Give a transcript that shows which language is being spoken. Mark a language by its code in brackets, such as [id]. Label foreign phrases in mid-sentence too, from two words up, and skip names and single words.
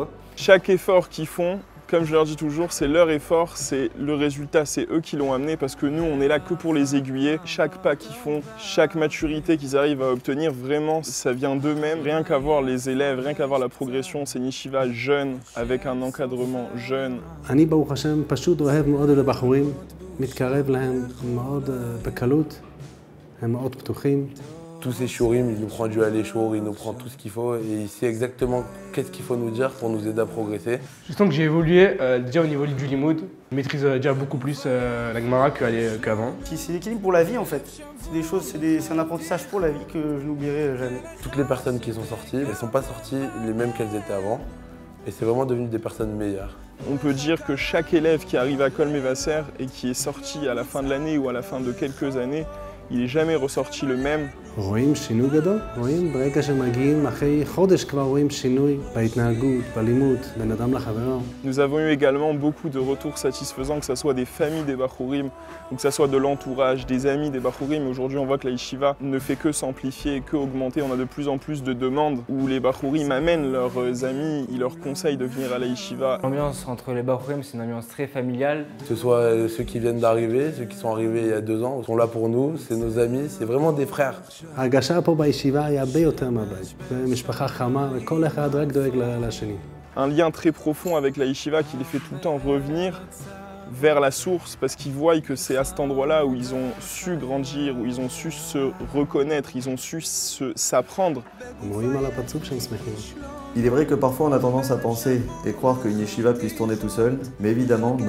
[fr] Chaque effort qu'ils font, comme je leur dis toujours, c'est leur effort, c'est le résultat, c'est eux qui l'ont amené parce que nous, on est là que pour les aiguiller. Chaque pas qu'ils font, chaque maturité qu'ils arrivent à obtenir, vraiment, ça vient d'eux-mêmes. Rien qu'à voir les élèves, rien qu'à voir la progression, c'est une yeshiva jeune, avec un encadrement jeune. [he] אני ברוך השם פשוט אוהב מאוד את הבחורים, מתקרב להם מאוד בקלות, הם מאוד פתוחים, [fr] tous ces shiurim, il nous prend du aller-shour, il nous prend tout ce qu'il faut et il sait exactement qu'est-ce qu'il faut nous dire pour nous aider à progresser. Je sens que j'ai évolué déjà au niveau du limoud. Je maîtrise déjà beaucoup plus la Gemara qu'avant. C'est l'équilibre pour la vie en fait. C'est des choses, c'est un apprentissage pour la vie que je n'oublierai jamais. Toutes les personnes qui sont sorties, elles ne sont pas sorties les mêmes qu'elles étaient avant. Et c'est vraiment devenu des personnes meilleures. On peut dire que chaque élève qui arrive à Kol Mevaser et qui est sorti à la fin de l'année ou à la fin de quelques années, il n'est jamais ressorti le même. [he] רואים שינוי גדול, רואים ברגע שמגיעים אחרי חודש כבר רואים שינוי בהתנהגות, בלימוד, בין אדם לחברו. [fr] Nous avons eu également beaucoup de retours satisfaisants, que ce soit des familles des Bachurim, ou que ce soit de l'entourage, des amis des Bachurim. Aujourd'hui, on voit que la yeshiva ne fait que s'amplifier, que augmenter. On a de plus en plus de demandes où les Bachurim amènent leurs amis, ils leur conseillent de venir à la yeshiva. L'ambiance entre les Bachurim, c'est une ambiance très familiale. Que ce soit ceux qui viennent d'arriver, ceux qui sont arrivés il y a 2 ans, sont là pour nous, c'est nos amis, c'est vraiment des frères. [he] ההרגשה פה בישיבה היא הרבה יותר מהבית. זה משפחה חמה וכל אחד רק דואג לשני. [fr] Un lien très profond avec la yeshiva qui les fait tout le temps revenir vers la source parce qu'ils voient que c'est à cet endroit-là où ils ont su grandir, où ils ont su se reconnaître, ils ont su s'apprendre. [he] הם רואים על הפרצוף שהם שמחים. [fr] Il est vrai que parfois on a tendance à penser et croire qu'une yeshiva puisse tourner tout seul, mais évidemment non.